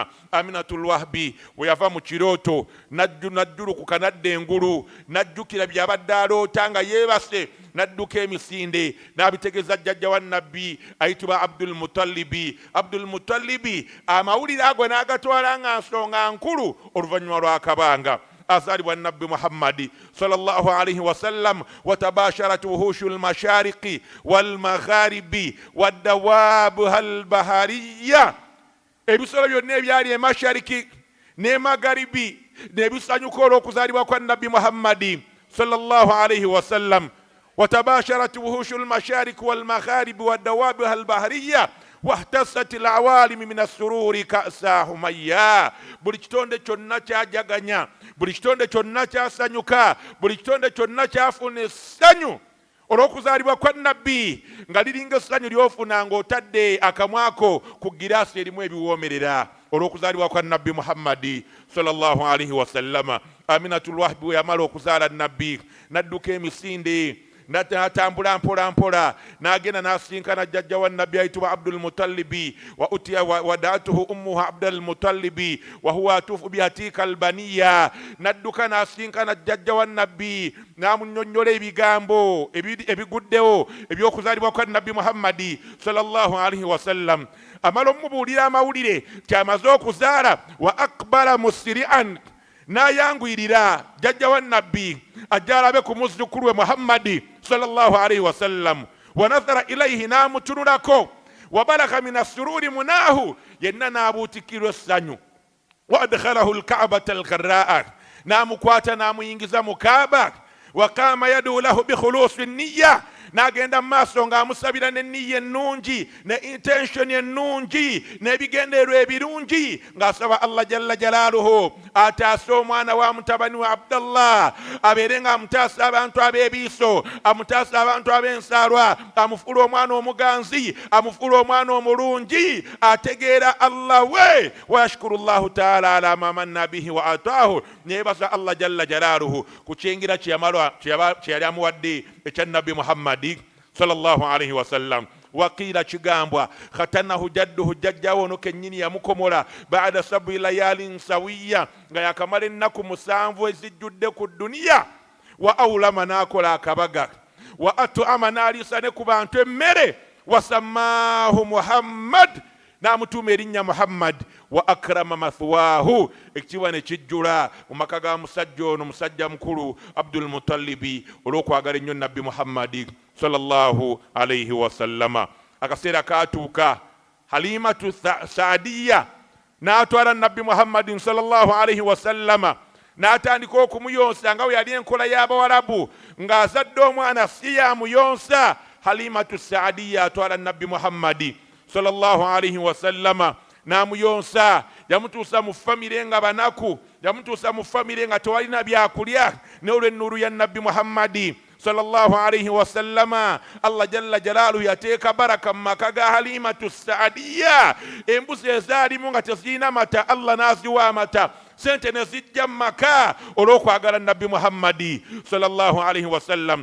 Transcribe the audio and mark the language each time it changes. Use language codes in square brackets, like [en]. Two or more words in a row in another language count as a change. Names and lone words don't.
[lg] Aminatul Wahbi bwe yava mu kirooto naddulukuka nadda engulu, najjukira byabadde aloota nga yeebase, nadduka emisinde n'abitegeeza jjajja wa Nabbi ayitibwa Abdul Muttalibi. Amawulire ago n'agatwala nga nsonga nkulu oluvannyuma lw'akabanga. Azaalibwa Nabbi Muhammadi [ar] صلى الله عليه وسلم. وتباشرت وحوش المشارق والمغارب ودوابها البحرية, [lg] ebisolo byonna ebyali emashariki ne magharibi nebisanyuka olw'okuzaalibwa kwa Nabbi Muhammadi [ar] صلى الله عليه وسلم. وتباشرت وحوش المشارق والمغارب والدوابها البحرية واحتست العوالم من السرور كأسا هميا. [lg] buli kitonde kyonna kyajaganya, buli kitonde kyonna kyasanyuka, buli kitonde kyonna kyafuna essanyu olw'okuzaalibwa kwa Nabbi, nga liringa essanyu ly'ofuna ng'otadde akamwako ku giraasi erimu ebiwoomerera olw'okuzaalibwa kwa Nabbi Muhammadi [ar] صلى الله عليه وسلم. [lg] Aminatul Wahbi we yamala okuzaala Nabbi nadduka emisinde natambula mpola mpola n'agenda n'asinkana jjajja wa Nabbi ayitibwa Abdul Muttalibi. [ar] وأوتي وداته أمه عبد المطلب وهو عاطف بحاتك البانية, [lg] nadduka n'asinkana jjajja wa Nabbi n'amunnyonnyola ebigambo ebiguddewo eby'okuzaalibwa kwa Nabbi Muhammadi [ar] صلى الله عليه وسلم. [lg] Amala omubuulira amawulire kyamaze okuzaala, [ar] وأقبل مسرعا, [lg] n'ayangwirira jjajja wa Nabbi ajja alabe ku muzzukulu we Muhammadi [ar] صلى الله عليه وسلم. ونظر إليه, [lg] n'amutunulako. [ar] وبلغ من السرور مناه, [lg] yenna n'abuutikirwa essanyu. [ar] وأدخله الكعبة الغراء, [lg] n'amukwata n'amuyingiza mu Kaaba. [ar] وقام يدعو له بخلوص نية, [lg] n'agenda mu maaso ng'amusabira n'enniya ennungi ne intention ennungi n'ebigendeerwa ebirungi, ng'asaba Allah [ar] جل جلاله [lg] ataase omwana wa mutabani wa Abdallah, abeere ng'amutaasa abantu ab'ebiiso, amutaasa abantu ab'ensaalwa, amufuula omwana omuganzi, amufuula omwana omulungi ategeera Allah we. [ar] ويشكر الله تعالى على ما من به وأعطاه, [lg] neebaza Allah [ar] جل جلاله [lg] ku kyengira kye yali amuwadde ekya Nabbi Muhammadi [ar] صلى الله عليه وسلم. [lg] Waqiila kigambwa [ar] ختنه جده, [lg] jjajjawe ono kennyini yamukomola [ar] بعد سبع ليال سوية, [lg] nga yakamala ennaku 7 ezijjudde ku duniya. [ar] وأولم, [lg] n'akola akabaga. [ar] وأطعم, [lg] n'aliisa ne ku bantu emmere. Wasammaahu Muhammad, n'amutuuma erinnya Muhammad. [ar] وأكرم مثواه, [lg] ekitiibwa ne kijjula mu maka ga musajja ono, musajja mukulu Abdul Muttalibi, olw'okwagala ennyo Nabbi Muhammadi [ar] صلى الله عليه وسلم. [lg] Akaseera kaatuuka, Halimatu Saadiya n'atwala Nabbi Muhammadin [ar] صلى الله عليه وسلم, [lg] n'atandika okumuyonsa nga we yali enkola y'Abawarabu, ng'azadde omwana si yamuyonsa. Halimatu Saadiya atwala Nabbi Muhammadi [ar] صلى الله عليه وسلم [lg] n'amuyonsa, yamutuusa mu famire nga banaku, yamutuusa mu famire nga tewalina byakulya, n'olw'ennuuru ya Nabbi Muhammadi [ar] صلى الله عليه وسلم [lg] Allah [ar] جل جلاله [lg] yateeka baraka maka ga Halimatu Saadiya embuzi ezaalimu nga tezirina mata Allah n'aziwa amata sente ne zijja maka olw'okwagala Nabbi Muhammadi [ar] صلى الله عليه وسلم.